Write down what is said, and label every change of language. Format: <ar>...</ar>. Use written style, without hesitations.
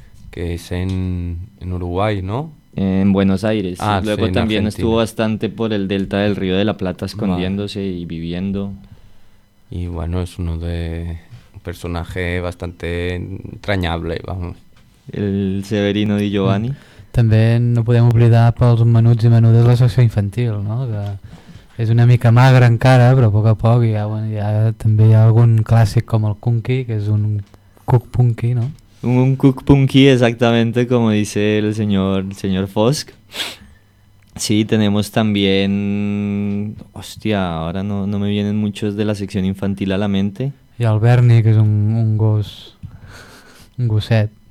<es>Que es en Uruguay, ¿no? En Buenos Aires. Ah, luego sí, también estuvo bastante por el delta del Río de la Plata escondiéndose y viviendo. Y bueno, es uno de un personaje bastante entrañable, vamos. El Severino Di Giovanni.</es> <ca>També no podem oblidar pels menuts i menudes la secció infantil, ¿no? Que... És una mica magre encara, però a poc a poc hi ha algun clàssic com el Kunky, que és un cuc punky, no? Un cuc punky, exactamente, com</ca> <es>dice el señor</es> <ca>Fosc.</ca> <es>Sí, tenemos también...</es> <ca>Hòstia, ara</ca> <es>no me vienen muchos de la sección infantil a la mente.</es> <ca>I el Bernie, que és un gos... Un gosset.</ca>